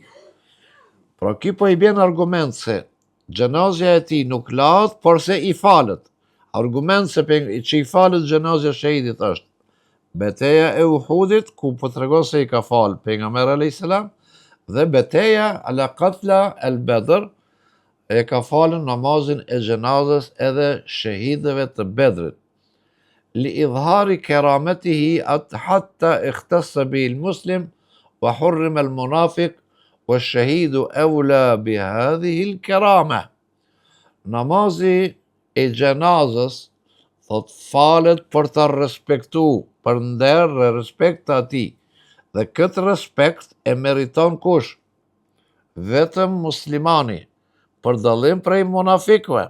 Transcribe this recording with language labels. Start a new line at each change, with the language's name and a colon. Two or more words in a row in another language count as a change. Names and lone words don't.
Albanian: Pra ki po i bjen argument se gjenazja e tij nuk lahet, por se i falet. Argument se që i falet gjenazja shahidit është beteja e Uhudit, ku po tregon se i ka falë pejgamberi
Arabic: عليه السلام,
Albanian: dhe beteja
Arabic: على قتلى البدر,
Albanian: e ka falën namazin e gjenazës edhe shahidëve të Bedrit.
Arabic: لإظهار كرامته حتى اختص به المسلم وحرم المنافق والشهيد أولى بهذه الكرامة.
Albanian: Namazi e gjenazës thot falet për të respektu, për nder dhe respekt të atij. Dhe këtë respekt e meriton kush? Vetëm muslimani, për dallim prej munafikëve.